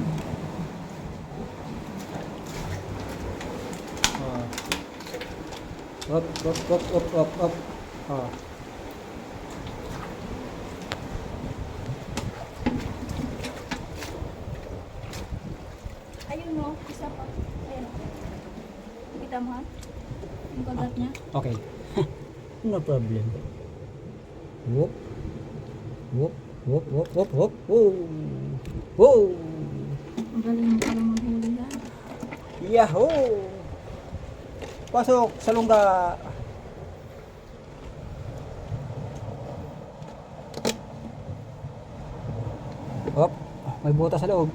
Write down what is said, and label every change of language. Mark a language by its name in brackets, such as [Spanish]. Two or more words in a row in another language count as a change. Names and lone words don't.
[Filipino] Hop, hop, hop, hop, hop, hop. Oh. Ayun, no? Isa pa. Ayun. Kita mo ha? Yung kagat niya. [English] Okay. No problem. Whoop. Whoop, whoop, whoop, whoop, whoop. Whoa. Whoa. [Filipino] Ang galing mo pala maghuli yan. Yahoo! Pasok sa lungga. Hop, may butas sa loob.